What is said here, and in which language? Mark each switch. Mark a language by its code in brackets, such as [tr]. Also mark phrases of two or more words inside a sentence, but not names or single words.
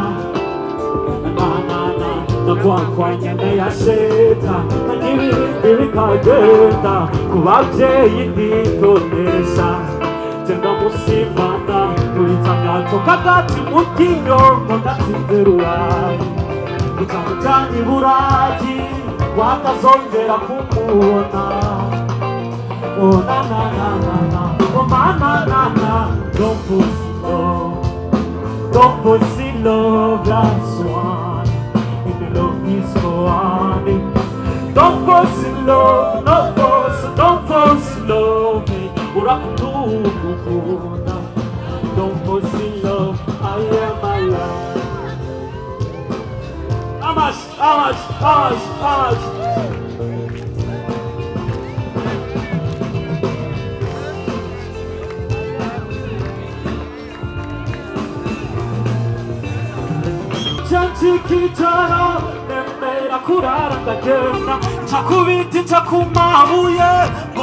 [rw] Nakwakwanya ndayasheta n'ibindi bikagenda, ku babyeyi nditonesha genda musimbana n'ibitagato kagati mu ryinyo ngo ndatsinze rurayi, ukamujyana i Burayi wakazongera kumubona. Oh na na na na na, oh mama na na, [en] don't push love, don't push love, that's one. If the love is go on, don't force love, no force, don't force love. Urakutugukunda, don't force love, I am alive. How much? [rw] Chanchikitara, nemera kurara ndagenda, nshakubiti ncakumabuye ngo